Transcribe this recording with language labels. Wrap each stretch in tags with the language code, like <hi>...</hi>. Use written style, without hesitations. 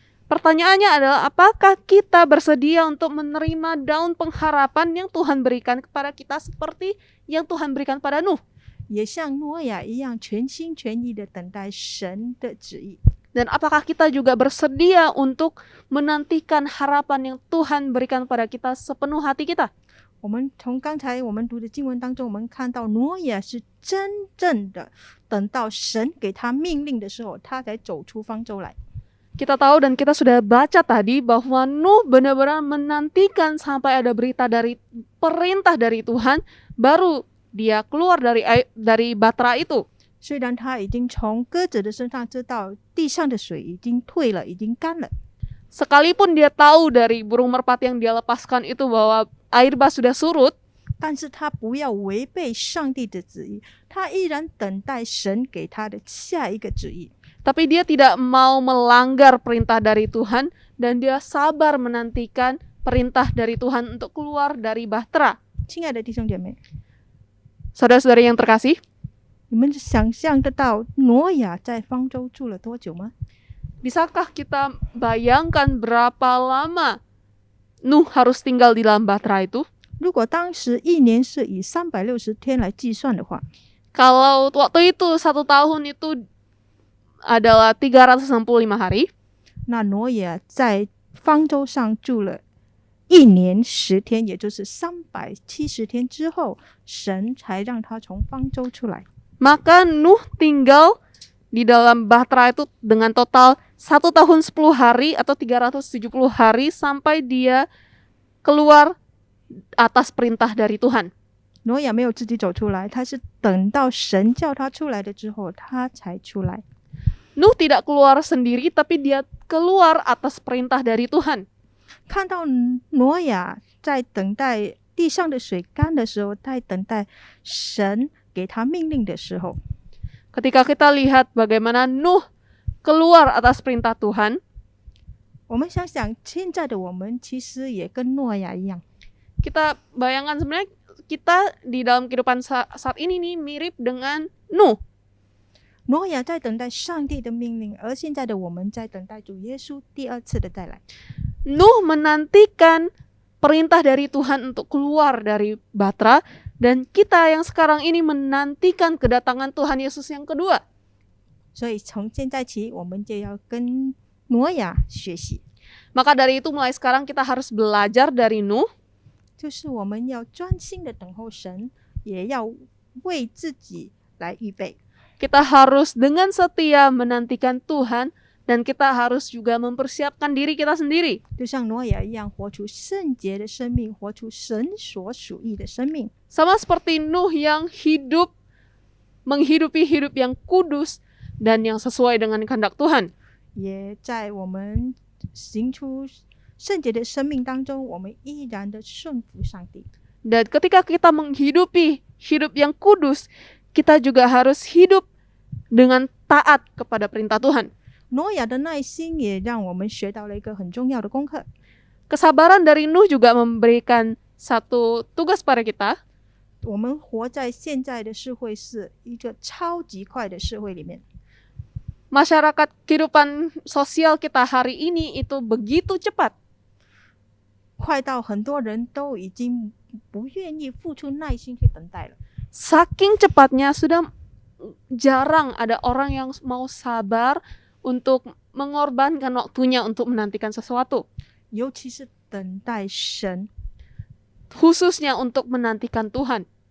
<id>Pertanyaannya adalah apakah kita bersedia untuk menerima daun pengharapan yang Tuhan berikan kepada kita seperti yang Tuhan berikan pada Nuh?</id> <zh>也像挪亚一样，全心全意的等待神的旨意。</zh> <id>Dan apakah kita juga bersedia untuk menantikan harapan yang Tuhan berikan pada kita sepenuh hati kita?</id> <zh>我们从刚才我们读的经文当中，我们看到挪亚是真正的等到神给他命令的时候，他才走出方舟来。</zh> <id>Kita tahu dan kita sudah baca tadi bahwa Nuh benar-benar menantikan sampai ada berita dari perintah dari Tuhan, baru dia keluar dari batra itu.</id> <zh>虽然他已经从鸽子的身上知道地上的水已经退了，已经干了，</zh> <id>Sekalipun dia tahu dari burung merpati yang dia lepaskan itu bahwa air bah sudah surut,</id> <zh>但是他不要违背上帝的旨意，他依然等待神给他的下一个旨意。</zh> <id>tapi dia tidak mau melanggar perintah dari Tuhan dan dia sabar menantikan perintah dari Tuhan untuk keluar dari bahtera.</id> <zh>亲爱的弟兄姐妹，</zh> <id>Saudara-saudari yang terkasih,</id> <zh>你们想象得到挪亚在方舟住了多久吗？</zh> <id>bisakah kita bayangkan berapa lama Nuh harus tinggal di dalam bahtera itu?</id> <zh>如果当时一年是以360天来计算的话，</zh> <id>Kalau waktu itu 1 tahun itu adalah 365 hari,</id> <zh>那挪亚在方舟上住了1年10天，也就是370天之后，神才让他从方舟出来。</zh> <id>maka Nuh tinggal di dalam bahtera itu dengan total 1 tahun 10 hari atau 370 hari sampai dia keluar atas perintah dari Tuhan.</id> <zh>挪亚没有自己走出来，他是等到神叫他出来了之后，他才出来。</zh> <id>Nuh tidak keluar sendiri tapi dia keluar atas perintah dari Tuhan.</id> <zh>看到挪亚在等待地上的水干的时候，在等待神给他命令的时候，</zh> <id>Ketika kita lihat bagaimana Nuh keluar atas perintah Tuhan,</id> <zh>我们想想现在的我们其实也跟挪亚一样，</zh> <id>kita bayangkan sebenarnya kita di dalam kehidupan saat ini nih mirip dengan Nuh.</id> <zh>挪亚在等待上帝的命令，而现在的我们在等待主耶稣第二次的再来。</zh> <id>Nuh menantikan perintah dari Tuhan untuk keluar dari bahtera, dan kita yang sekarang ini menantikan kedatangan Tuhan Yesus yang kedua.</id> <zh>所以从现在起，我们就要跟挪亚学习，</zh> <id>Maka dari itu mulai sekarang kita harus belajar dari Nuh,</id> <zh>就是我们要专心的等候神，也要为自己来预备。</zh> <id>kita harus dengan setia menantikan Tuhan, dan kita harus juga mempersiapkan diri kita sendiri.</id> <zh>就像挪亚一样，活出圣洁的生命，活出神所属意的生命。</zh> <id>Sama seperti Nuh yang menghidupi hidup yang kudus dan yang sesuai dengan kehendak Tuhan.</id> <zh>也在我们行出圣洁的生命当中，我们依然的顺服上帝。</zh> <id>Dan ketika kita menghidupi hidup yang kudus, kita juga harus hidup dengan taat kepada perintah Tuhan.</id> <zh>挪亚的耐心也让我们学到了一个很重要的功课。</zh> <id>Kesabaran dari Nuh juga memberikan satu tugas pada kita.</id> <zh>我们活在现在的社会是一个超级快的社会里面，</zh> <id>Masyarakat kehidupan sosial kita hari ini itu begitu cepat.</id> <zh>快到很多人都已经不愿意付出耐心去等待了。</zh> <id>Saking cepatnya sudah jarang ada orang yang mau sabar untuk mengorbankan waktunya untuk menantikan sesuatu.</id> <zh>尤其是等待神，</zh> <id>Khususnya untuk menantikan Tuhan.</id>